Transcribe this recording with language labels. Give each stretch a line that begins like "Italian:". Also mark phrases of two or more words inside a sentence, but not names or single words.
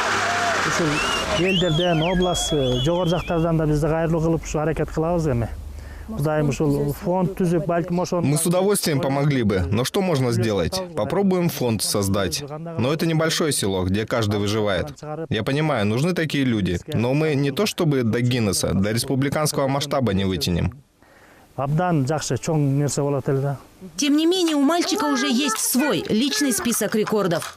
Kyrgyz: Елдерден, область, жогор жактардан да бизди кайрылуу кылып ушу аракет кылабыз эми.
Russian: Мы с удовольствием помогли бы, но что можно сделать? Попробуем фонд создать. Но это небольшое село, где каждый выживает. Я понимаю, нужны такие люди, но мы не то чтобы до Гиннесса, до республиканского масштаба не вытянем. Тем не менее, у мальчика уже есть свой личный список рекордов.